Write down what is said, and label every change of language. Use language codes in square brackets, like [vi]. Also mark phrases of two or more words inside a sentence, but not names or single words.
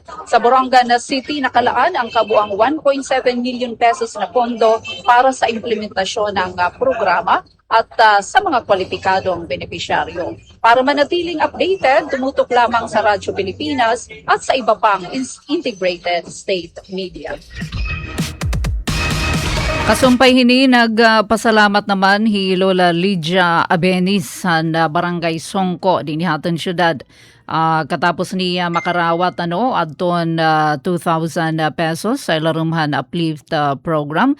[tl] Sa Borongan City, nakalaan ang kabuang 1.7 million pesos na pondo para sa implementasyon ng programa at sa mga kwalipikadong benepisyaryo. Para manatiling updated, tumutok lamang sa Radyo Pilipinas at sa iba pang [en] integrated state media. [war] Kasumpay hini nagpasalamat naman hi Lola Lydia Abenis sa Barangay Songko din haton syudad. Katapos niya makarawat adton 2,000 pesos sa ilarumhan uplift program.